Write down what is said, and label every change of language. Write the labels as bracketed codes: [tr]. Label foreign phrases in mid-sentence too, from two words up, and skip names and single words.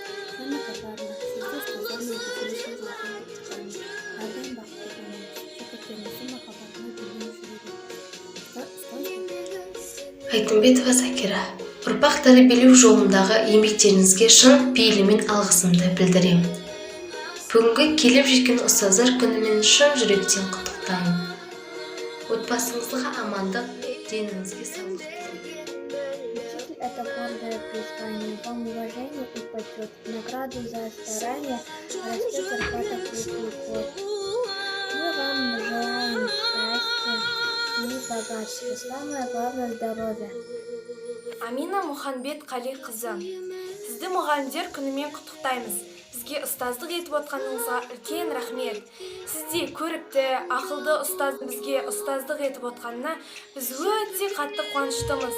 [kk] Айтымбетова Закира, ұрпақ тәрбиелеу жолындағы еңбектеріңізге шын пейілімен алғысымды білдіремін. Бүгінгі келіп жеткен ұстаздар күнімен шын жүректен құттықтаймын. Отбасыңызға амандық, деніңізге саулық тілеймін. [ru] Учитель – это гордое призвание, вам уважение и почет, награду за старание, растет зарплата круглый год. Мы вам желаем счастья и богатства, самое главное – здоровья. [kk] Амина Мұханбет Қали қызы, сізді мұғалімдер күнімен құттықтаймыз. Сізге ұстаздық етіп отқаныңызға үлкен рахмет. Сізде көрікті, ақылды ұстаз бізге ұстаздық етіп отқанына біз өте қатты қуаныштымыз.